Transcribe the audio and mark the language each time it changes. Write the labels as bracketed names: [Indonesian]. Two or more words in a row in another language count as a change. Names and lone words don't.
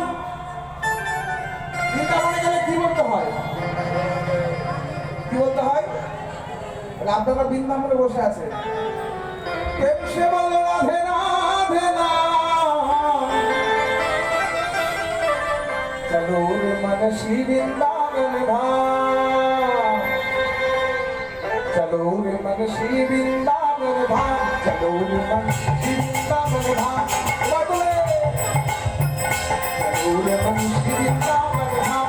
[Bangla] বৃন্দাবনে গেলে কি বলতে হয়? কি বলতে হয়? আপনারা বৃন্দাবনে বসে আছে, [Hindi] प्रेम से बोलो राधे राधे না, চলো রে मन श्री वृंदावन धाम, चलो रे मन श्री वृंदावन धाम, चलो रे मन श्री वृंदावन धाम, चलो रे मन श्री वृंदावन धाम।